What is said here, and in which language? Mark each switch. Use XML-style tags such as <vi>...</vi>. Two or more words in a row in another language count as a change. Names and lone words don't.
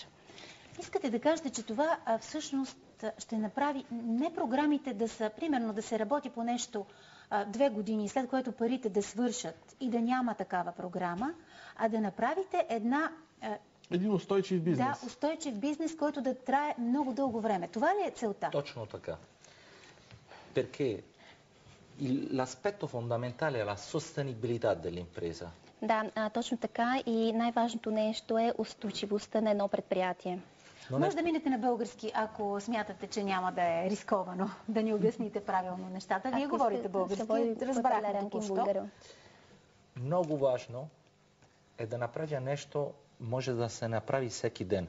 <bg>Искате да кажете, че това всъщност ще направи не програмите да са, примерно да се работи по нещо 2 години, след което парите да свършат и да няма такава програма, а да направите един устойчив бизнес. Да, устойчив бизнес, който да трае много дълго време. Това ли е целта? Точно така.</bg> <it>Perché l'aspetto fondamentale è la sostenibilità dell'impresa.</it> <bg>Да, точно така, и най-важното нещо е устойчивостта на едно предприятие. Може да минете на български, ако смятате, че няма да е рисковано да ни обясните правилно нещата. Вие говорите български, разбрахме току-що. Много важно е да направя нещо, може да се направи всеки ден.</bg>